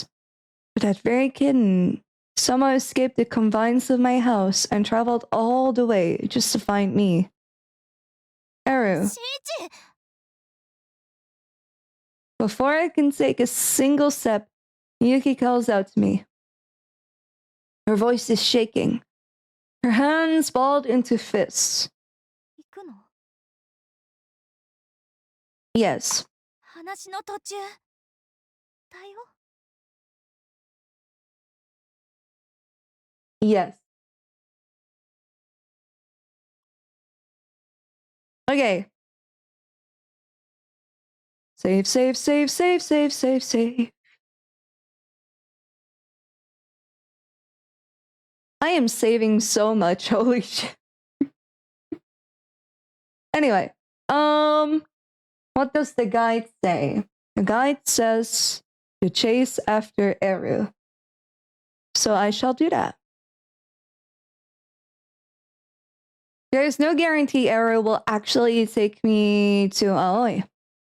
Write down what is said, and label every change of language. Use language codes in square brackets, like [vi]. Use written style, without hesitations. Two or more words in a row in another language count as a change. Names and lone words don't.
[en] But that very kitten somehow escaped the confines of my house and traveled all the way just to find me. Eru. Before I can take a single step, Yuki calls out to me. Her voice is shaking. Her hands balled into fists. [ja] 行くの？ [en] Yes. [ja] 話の途中だよ。 [en] Yes. Okay. Save, save, save, save, save, save, save. I am saving so much, holy shit. Anyway, what does the guide say? The guide says to chase after Eru. So I shall do that. There is no guarantee Eru will actually take me to Aoi.